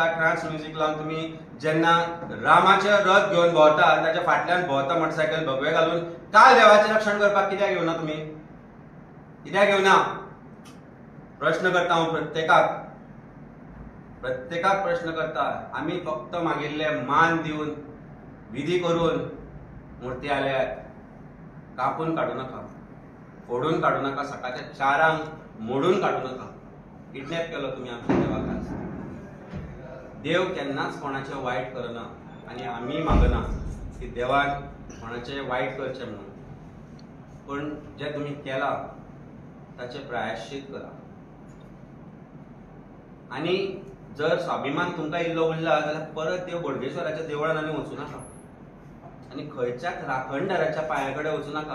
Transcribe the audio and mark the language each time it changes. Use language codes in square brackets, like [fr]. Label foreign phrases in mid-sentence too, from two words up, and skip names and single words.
[en] trance music [kok] लावन तुम्ही जेन्ना रामाचे रथ घेवन भोंवता, ताच्या फाटल्यान भोंवता मोटरसायकल भगवे घालून, काल देवाचें रक्षण करपाक कित्याक येवना तुमी? कित्याक येवना? प्रश्न करता हांव प्रत्येकाक. प्रत्येकाक प्रश्न करता. आम्ही फक्त मागिल्ले मान दिवन विधी करून मूर्ती आल्यात. [mr] कापून काढू नका, फोडून काढू नका, सकाळच्या 4 मोडून काढू नका. किडनॅप केलं तुम्ही आमच्या देवाक आज. [kok] देव केन्नाच कोणाचे वाईट करना आणि आम्ही मागना की देवान कोणाचे वाईट करचे म्हणून. पण जे तुम्ही केला ताचे प्रायश्चित करा. आणि जर स्वाभिमान तुमकां इल्लो उरला जाल्यार परत देव बोडगेश्वराच्या देवळान आनी वचूं नाका आणि खंयच्याच राखणदाराच्या पांया कडेन वचूं नाका.